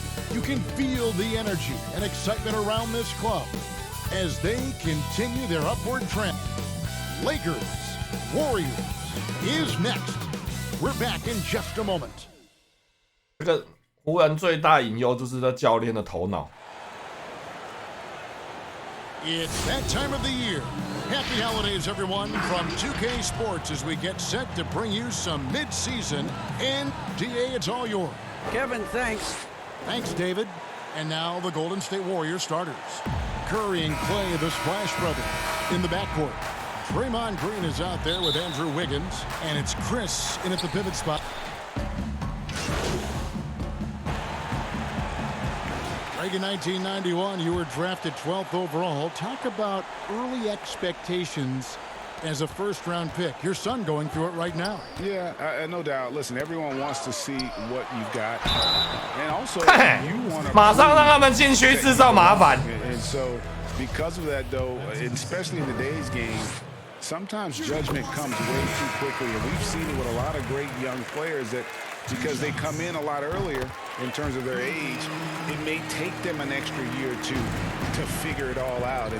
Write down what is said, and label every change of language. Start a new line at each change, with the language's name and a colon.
English: You can feel the energy and excitement around this club as they continue their upward trend. Lakers, Warriors is next. We're back in just a moment.
Chinese: 这个湖人最大隐忧就是这教练的头脑。
English: It's that time of the year. Happy holidays, everyone, from 2K Sports as we get set to bring you some mid-season NBA. It's all yours. Kevin, thanks. Thanks, David. And now the Golden State Warriors starters. Curry and Clay, the Splash Brothers, in the backcourt. Draymond Green is out there with Andrew Wiggins, and it's Chris in at the pivot spot. In 1991, you were drafted 12th overall. Talk about early expectations as a first-round pick. Your son going through it right now. Yeah, no doubt. Listen, everyone wants to see what you've got, and also you want to.
Chinese: 马上让他们禁区制造麻烦。
English: And so, because of that, though, especially in today's game, sometimes judgment comes way too quickly, and we've seen it with a lot of great young players that. Because they come in a lot earlier in terms of their age, it may take them an extra year or two to figure it all out.